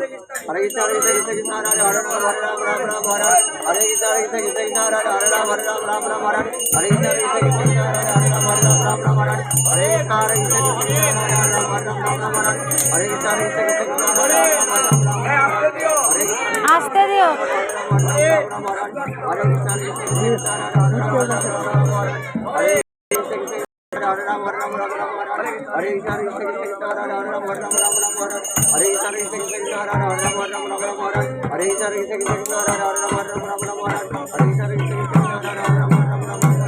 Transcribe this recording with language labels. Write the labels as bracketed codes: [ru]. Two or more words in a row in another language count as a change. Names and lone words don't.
[sa] হরে কৃষ্ণ কৃষ্ণ হরে হরে রাম হরে রাম রাম রাম হরে হরে কৃষ্ণ কৃষ্ণ হরে হরে রাম রাম রাম হরে হরে কৃষ্ণ কৃষ্ণ হরে হরে রাম রাম রাম হরে হরে কৃষ্ণ কৃষ্ণ হরে হরে রাম রাম হরে হরে কৃষ্ণ কৃষ্ণ হরে হরে [bn] আস্তে দিও [sa] हरे कृष्ण हरे राम हरे राम राम राम हरे कृष्ण कृष्ण कृष्ण हरे राम राम हरे राम राम राम हरे कृष्ण कृष्ण कृष्ण हरे राम राम राम राम हरे कृष्ण कृष्ण कृष्ण हरे राम राम राम राम हरे कृष्ण कृष्ण कृष्ण हरे राम राम राम राम